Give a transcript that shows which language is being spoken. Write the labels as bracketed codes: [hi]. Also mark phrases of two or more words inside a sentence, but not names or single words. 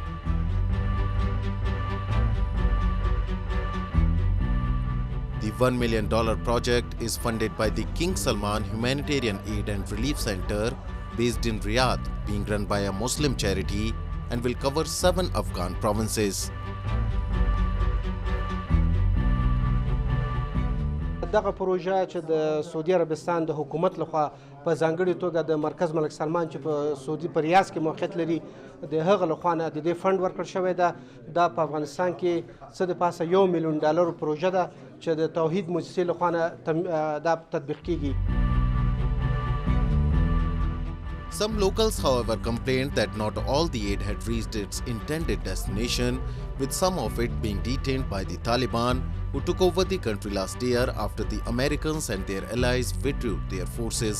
[en] The $1 million project is funded by the King Salman Humanitarian Aid and Relief Center based in Riyadh, being run by a Muslim charity, and will cover 7 Afghan provinces. [ps] دغه پروژه چې د سعودي عربستان د حکومت لخوا په ځانګړي توګه د مرکز ملک سلمان چې په سعودي په ریاض کې موقعیت لري د هغه لخوا نه د دې فند ورکړل شوی ده. دا په افغانستان کې څه د پاسه $1 میلیون پروژه ده چې د توحید مؤسسې لخوا نه دا تطبیق کیږي. [en] Some locals, however, complained that not all the aid had reached its intended destination, with some of it being detained by the Taliban, who took over the country last year after the Americans and their allies withdrew their forces.